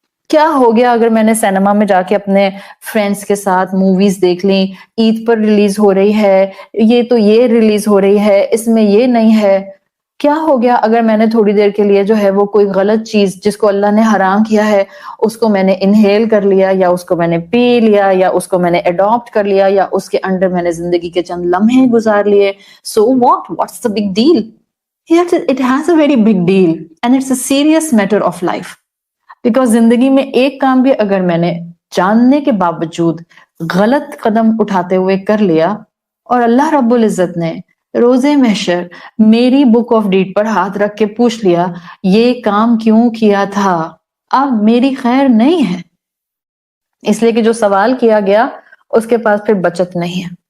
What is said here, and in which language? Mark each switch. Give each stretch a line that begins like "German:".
Urdu: کیا ہو گیا اگر میں نے سینما میں جا کے اپنے فرینڈس کے ساتھ موویز دیکھ لیں، عید پر ریلیز ہو رہی ہے، یہ تو یہ ریلیز ہو رہی ہے، اس میں یہ نہیں ہے. کیا ہو گیا اگر میں نے تھوڑی دیر کے لیے جو ہے وہ کوئی غلط چیز جس کو اللہ نے حرام کیا ہے اس کو میں نے انہیل کر لیا، یا اس کو میں نے پی لیا، یا اس کو میں نے اڈاپٹ کر لیا، یا اس کے انڈر میں نے زندگی کے چند لمحے گزار لیے.
English: So what's the big deal? Yes, it has a very big deal and it's a serious matter of life.
Urdu: Because زندگی میں ایک کام بھی اگر میں نے جاننے کے باوجود غلط قدم اٹھاتے ہوئے کر لیا اور اللہ رب العزت نے روزے محشر میری
English: book of deed
Urdu: پر ہاتھ رکھ کے پوچھ لیا یہ کام کیوں کیا تھا، اب میری خیر نہیں ہے، اس لیے کہ جو سوال کیا گیا اس کے پاس پھر بچت نہیں ہے.